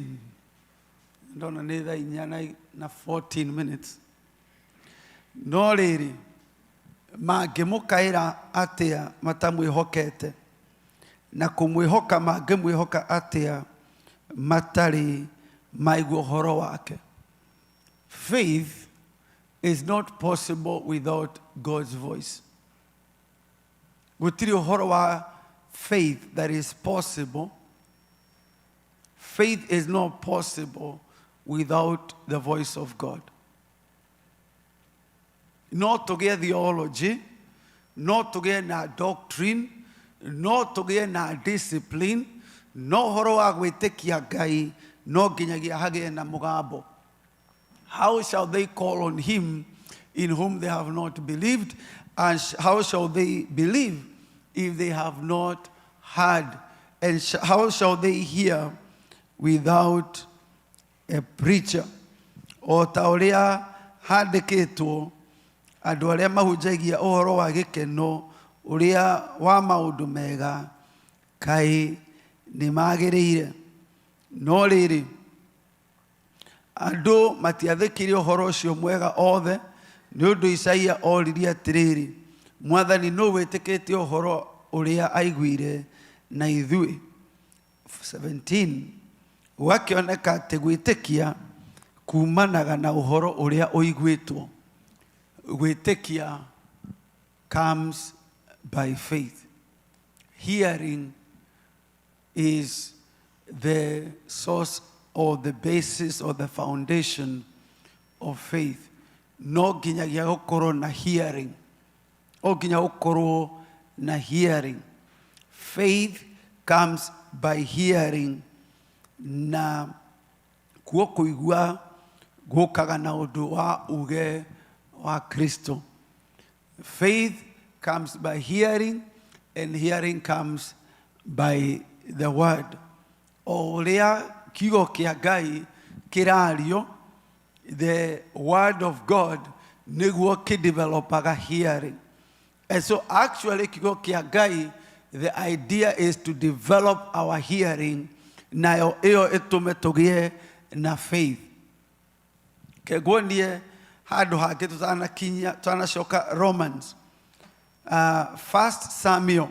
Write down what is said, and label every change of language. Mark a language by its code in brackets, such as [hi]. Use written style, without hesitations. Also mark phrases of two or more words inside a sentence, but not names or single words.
[ki] Ndona nĩ thaa inya na 14 minutes. No rĩrĩ mangĩmũkaĩra atĩa matamwĩhokete, na kũmwĩhoka mangĩmwĩhoka atĩa matarĩ maigua ũhoro wake. [en] Faith is not possible without God's voice. [ki] Gũtirĩ ũhoro wa [en] faith that is possible. Faith is not possible without the voice of God. [ki] No tũgĩe theology, no tũgĩe na doctrine, no tũgĩe na discipline, no ũhoro wa gwĩtĩkia Ngai, no nginyagia hagĩe na mũgambo. [en] How shall they call on him in whom they have not believed? And how shall they believe if they have not heard? And how shall they hear without a preacher? [ki] O ta ũrĩa handĩkĩtwo, andũ arĩa mahunjagia ũhoro wa gĩkeno ũrĩa wa maũndũ mega kaĩ nĩ magĩrĩire. No rĩrĩ andũ matiathĩkire ũhoro ũcio mwega othe, nĩ ũndũ Isaia oririe atĩrĩrĩ, Mwathani nũ wĩtĩkĩtie ũhoro ũrĩa aiguire na ithuĩ. 17. Gũgakĩoneka atĩ gwĩtĩkia kumanaga na ũhoro ũrĩa ũiguĩtwo. [en] Gwĩtĩkia comes by faith. Hearing is the source or the basis or the foundation of faith. [ki] No nginyagia gũkorwo na hearing. O nginya gũkorwo na hearing. [en] Faith comes by hearing. [ki] Na kuo kũigua gũkaga na ũndũ wa uge wa Kristo. [en] Faith comes by hearing, and hearing comes by the word. [ki] O ũrĩa kiugo kĩa Ngai kĩrario, [en] the word of God [ki] nĩguo kĩdevelopaga [en] hearing. And so actually [ki] kiugo kĩa Ngai, [en] the idea is to develop our hearing, [ki] nayo ĩyo ĩtũme tũgĩe na faith. Keguonie handũ hangĩ tũtanacoka Romans.